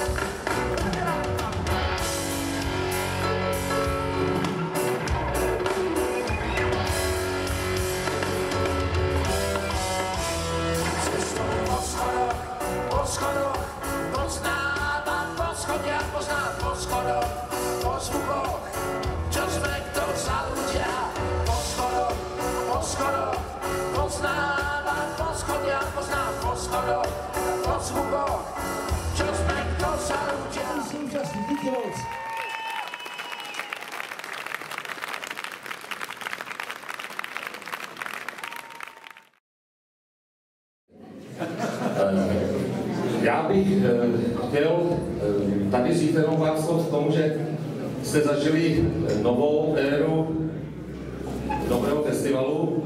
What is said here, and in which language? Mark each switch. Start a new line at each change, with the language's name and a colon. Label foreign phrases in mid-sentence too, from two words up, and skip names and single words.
Slovak: Cestou po schodoch, poznávam po schodiach, poznám po schodoch, po zvukoch, čo sme kto za ľudia. Poznávam po schodiach, poznám po schodoch, po zvukoch, čo sme kto za ľudia.
Czech: Súčasný díky moc. Já bych chtěl tady říct jenom pár slov k tomu, že jste zažili novou éru nového festivalu.